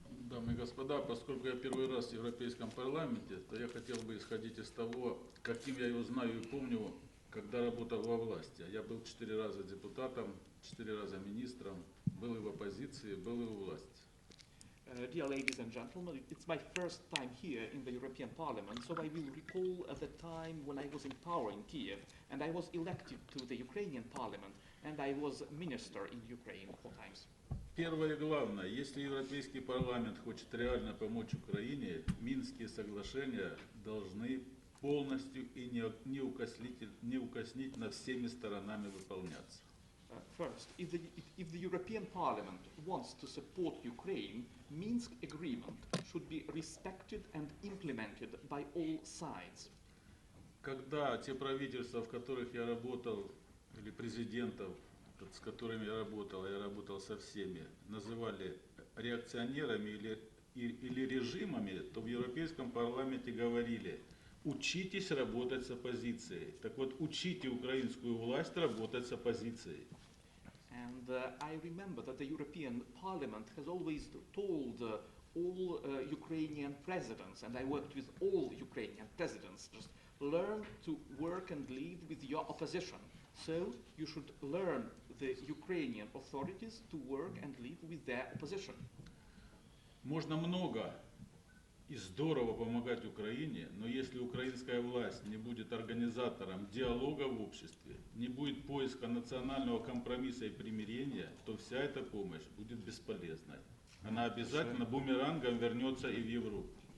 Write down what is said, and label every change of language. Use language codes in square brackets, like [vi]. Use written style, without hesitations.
[ru] Дамы и господа, поскольку я первый раз в Европейском парламенте, то я хотел бы исходить из того, каким я его знаю и помню, когда работал во власти. Я был 4 раза депутатом, 4 раза министром, был и в оппозиции, был и у власти. [en] Dear ladies and gentlemen, it's my first time here in the European Parliament, so I will recall the time when I was in power in Kiev, and I was elected to the Ukrainian Parliament, and I was minister in Ukraine 4 times. [ru] Первое и главное, если Европейский парламент хочет реально помочь Украине, Минские соглашения должны полностью и неукоснительно всеми сторонами выполняться. [en] First, if the European Parliament wants to support Ukraine, Minsk agreement should be respected and implemented by all sides. [ru] Когда те правительства, в которых я работал, или президентов, с которыми я работал со всеми, называли реакционерами или режимами, то в Европейском парламенте говорили: учитесь работать с оппозицией. Так вот, учите украинскую власть работать с оппозицией. [en] And I remember that the European Parliament has always told all Ukrainian presidents, and I worked with all Ukrainian presidents, just learn to work and live with your opposition. So you should learn the Ukrainian authorities to work and live with their opposition. [ru] Можно много и здорово помогать Украине, но если украинская власть не будет организатором диалога в обществе, не будет поиска национального компромисса и примирения, то вся эта помощь будет бесполезной. Она обязательно бумерангом вернется и в Европу.